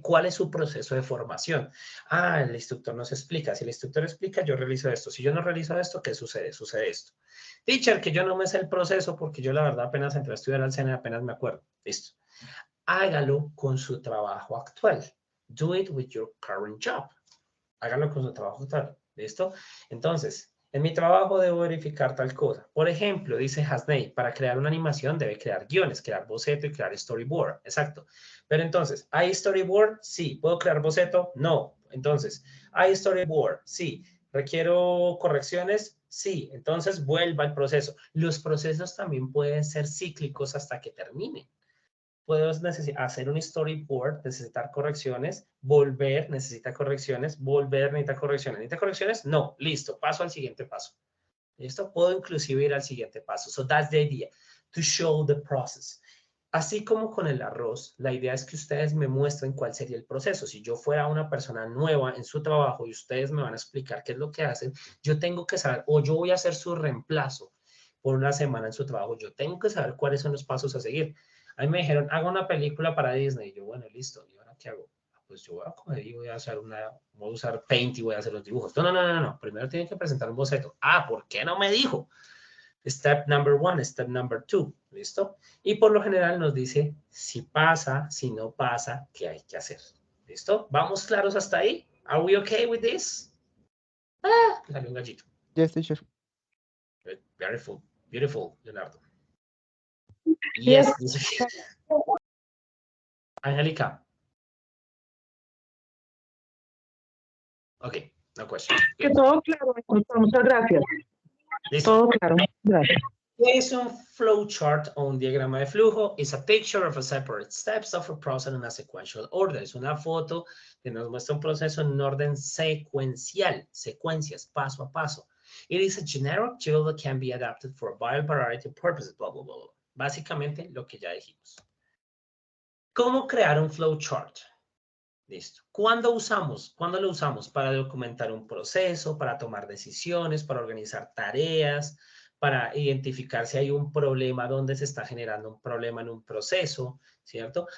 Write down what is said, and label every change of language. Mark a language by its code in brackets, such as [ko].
[es] ¿Cuál es su proceso de formación? Ah, el instructor nos explica. Si el instructor explica, yo realizo esto. Si yo no realizo esto, ¿qué sucede? Sucede esto. Teacher, que yo no me sé el proceso porque yo la verdad apenas entré a estudiar al SENA y apenas me acuerdo. Listo. Hágalo con su trabajo actual. [en] Do it with your current job. [es] Hágalo con su trabajo actual. ¿Listo? Entonces, en mi trabajo debo verificar tal cosa. Por ejemplo, dice Hasney, para crear una animación debe crear guiones, crear boceto y crear storyboard. Exacto. Pero entonces, ¿hay storyboard? Sí. ¿Puedo crear boceto? No. Entonces, ¿hay storyboard? Sí. ¿Requiero correcciones? Sí. Entonces, vuelva al proceso. Los procesos también pueden ser cíclicos hasta que terminen. Puedo hacer un storyboard, necesitar correcciones, volver, necesita correcciones, volver, necesita correcciones. ¿Necesita correcciones? No, listo, paso al siguiente paso. ¿Listo? Puedo inclusive ir al siguiente paso. [en] So that's the idea, to show the process. [es] Así como con el arroz, la idea es que ustedes me muestren cuál sería el proceso. Si yo fuera una persona nueva en su trabajo y ustedes me van a explicar qué es lo que hacen, yo tengo que saber, o yo voy a hacer su reemplazo por una semana en su trabajo, yo tengo que saber cuáles son los pasos a seguir. A mí me dijeron, haga una película para Disney. Y yo, bueno, listo. ¿Y ahora qué hago? Pues yo voy a coger y voy a usar Paint y voy a hacer los dibujos. No. Primero tienen que presentar un boceto. Ah, ¿por qué no me dijo? [en] Step number 1, step number 2. [es] ¿Listo? Y por lo general nos dice si pasa, si no pasa, qué hay que hacer. ¿Listo? ¿Vamos claros hasta ahí? [en] Are we okay with this? [es] Ah, salió un gallito. [en] Yes, teacher. Beautiful, beautiful, Leonardo. Yes. Angélica. Ok, no question. [es] Que todo claro, muchas gracias. ¿Listo? Todo claro, gracias. ¿Qué es un flowchart o un diagrama de flujo? [en] It's a picture of a separate steps of a process in a sequential order. [es] Es una foto que nos muestra un proceso en orden secuencial, secuencias, paso a paso. [en] It is a generic tool that can be adapted for a wide variety of purposes, blah, blah, blah. [es] Básicamente lo que ya dijimos. ¿Cómo crear un flowchart? Listo. ¿Cuándo lo usamos? Para documentar un proceso, para tomar decisiones, para organizar tareas, para identificar si hay un problema, dónde se está generando un problema en un proceso, ¿cierto?